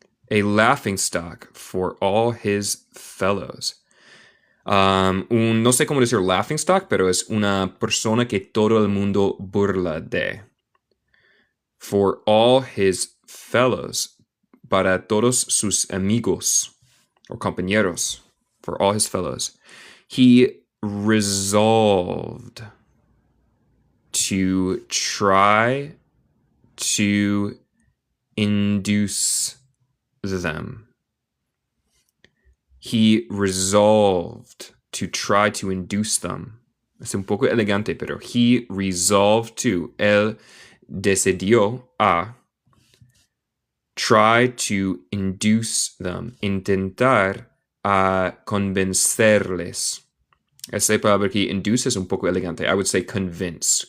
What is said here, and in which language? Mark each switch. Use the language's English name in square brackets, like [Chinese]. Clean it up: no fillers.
[English] A laughing stock for all his fellows. [Spanish] No sé cómo decir [English] laughing stock, [Spanish] pero es una persona que todo el mundo burla de. [English] For all his fellows. [Spanish] Para todos sus amigos or compañeros. [English] For all his fellows. He resolved to try to induce them. He resolved to try to induce them. [Spanish] Es un poco elegante, pero [English] he resolved to. [Spanish] Él decidió a [English] try to induce them. [Spanish] Intentar a convencerles. Esa palabra que induce es un poco elegante. [English] I would say convince.